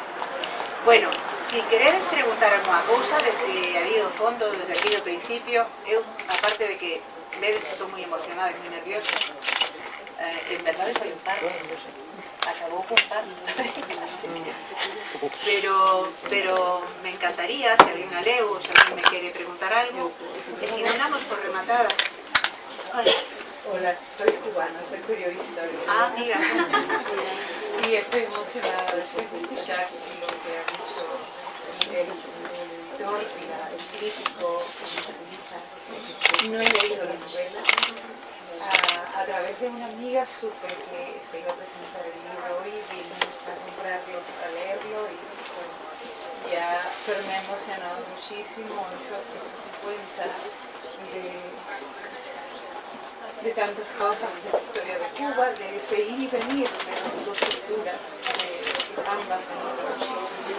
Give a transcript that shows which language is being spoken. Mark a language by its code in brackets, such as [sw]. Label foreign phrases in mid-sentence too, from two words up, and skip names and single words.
[gl] Bueno, si queredes preguntar alguma cousa desde ali do fondo, desde aquí do principio, eu, aparte de que vedes que estou moi emocionada e moi nerviosa, en verdade foi un parto, acabou con parto, pero me encantaría, se alguén a leu ou se alguén me quere preguntar algo, e si non damos por rematada. [es] Hola, soy cubana, soy periodista. Ah, amiga. Y estoy emocionada de escuchar lo que ha dicho el editor y el crítico y su hija. No he leído la novela. A través de una amiga supe que se iba a presentar el libro hoy y vine a comprarlo para leerlo y bueno, pero me ha emocionado muchísimo eso que cuenta de tantas cosas, de la historia de Cuba, de ese ir y venir de las dos culturas, que ambas han ido muchísimo.